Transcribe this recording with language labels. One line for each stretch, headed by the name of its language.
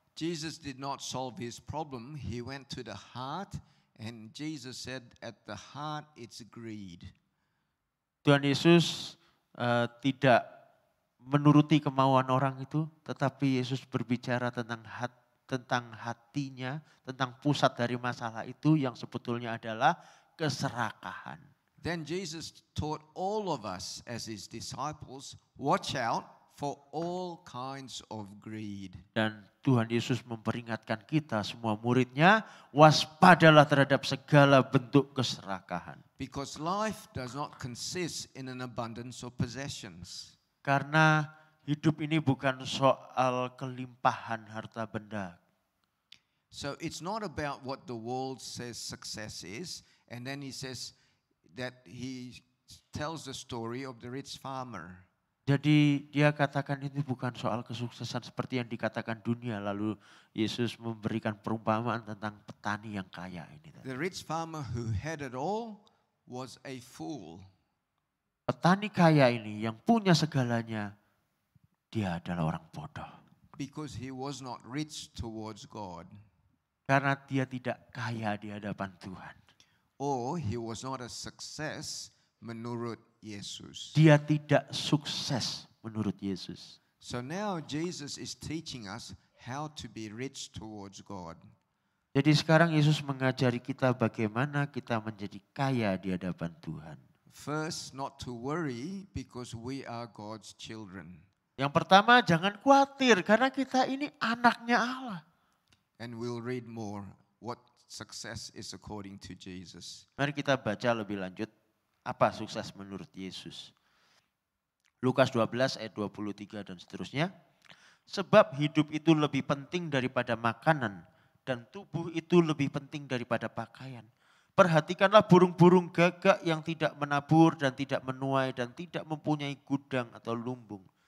English: Jesus did not solve his problem. He went to the heart and Jesus said at the heart it's greed.
Indonesian: Tuhan Yesus tidak menuruti kemauan orang itu, tetapi Yesus berbicara tentang hatinya, tentang pusat dari masalah itu yang sebetulnya adalah keserakahan.
English: Then Jesus taught all of us as his disciples, watch out for all kinds of greed.
Indonesian: Dan Tuhan Yesus memperingatkan kita semua muridnya, waspadalah terhadap segala bentuk keserakahan.
English: Because life does not consist in an abundance of possessions.
Indonesian: Karena hidup ini bukan soal kelimpahan harta benda.
English: So it's not about what the world says success is. And then he says that he tells the story of the rich farmer.
Indonesian: Jadi dia katakan ini bukan soal kesuksesan seperti yang dikatakan dunia. Lalu Yesus memberikan perumpamaan tentang petani yang kaya ini.
English: The rich farmer who had it all was a fool.
Indonesian: Petani kaya ini yang punya segalanya, dia adalah orang bodoh.
English: Because he was not rich towards God.
Indonesian: Karena dia tidak kaya di hadapan Tuhan.
English: Or he was not a success
Indonesian: menurut Yesus. Dia tidak sukses menurut Yesus.
English: So now Jesus is teaching us how to be rich towards God.
Indonesian: Jadi sekarang Yesus mengajari kita bagaimana kita menjadi kaya di hadapan Tuhan.
English: First, not to worry because we are God's children.
Indonesian: Yang pertama, jangan khawatir karena kita ini anaknya Allah.
English: And we'll read more what success is according to Jesus.
Indonesian: Mari kita baca lebih lanjut apa sukses menurut Yesus. Lukas 12 ayat 23 dan seterusnya. Sebab hidup itu lebih penting daripada makanan dan tubuh itu lebih penting daripada pakaian. Perhatikanlah burung-burung gagak yang tidak menabur dan tidak menuai dan tidak mempunyai gudang atau lumbung.